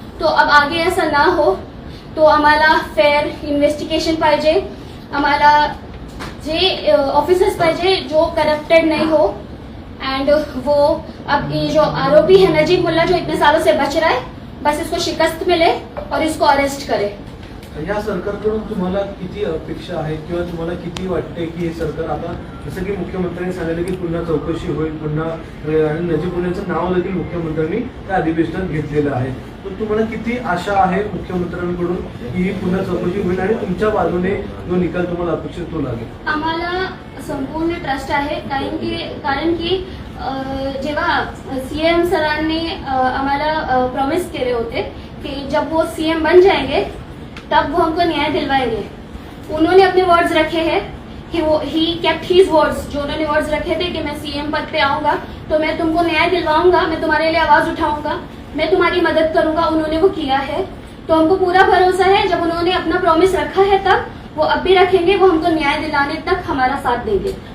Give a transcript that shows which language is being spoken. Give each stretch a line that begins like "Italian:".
Hindi: तो अब आगे ऐसा ना हो तो
Marathi: आम्हाला फेयर इन्वेस्टिगेशन पाहिजे, आम्हाला जे ऑफिसर्स पाहिजे
Hindi: जो करप्टेड नहीं हो। एंड वो अब ये जो आरोपी है नजीब मुल्ला जो इतने सालों से बच रहा है, बस इसको शिकस्त मिले और इसको अरेस्ट करे।
Marathi: या सरकारकडून तुम्हाला किती अपेक्षा आहे किंवा तुम्हाला किती वाटते की हे सरकार आता जसं की मुख्यमंत्र्यांनी सांगितलं की पुन्हा चौकशी होईल, पुन्हा आणि नजीब मुल्लाचं नाव देखील मुख्यमंत्र्यांनी त्या अधिवेशनात घेतलेलं आहे, तर तुम्हाला किती आशा आहे मुख्यमंत्र्यांकडून की ही पुन्हा चौकशी होईल आणि तुमच्या बाजूने जो निकाल तुम्हाला अपेक्षित तो लागेल? आम्हाला संपूर्ण ट्रस्ट आहे, कारण की जेव्हा सीएम सरांनी आम्हाला प्रॉमिस केले होते कि
Hindi: जब वो सीएम बन जाएंगे तब वो हमको न्याय दिलवाएंगे। उन्होंने अपने वर्ड्स रखे हैं कि वो
English: ही kept his words,
Hindi: जो उन्होंने वर्ड्स रखे थे कि मैं सीएम पद पे आऊंगा तो मैं तुमको न्याय दिलवाऊंगा, मैं तुम्हारे लिए आवाज उठाऊंगा, मैं तुम्हारी मदद करूंगा, उन्होंने वो किया है। तो हमको पूरा भरोसा है जब उन्होंने अपना प्रॉमिस रखा है तब वो अब भी रखेंगे, वो हमको न्याय दिलाने तक हमारा साथ देंगे।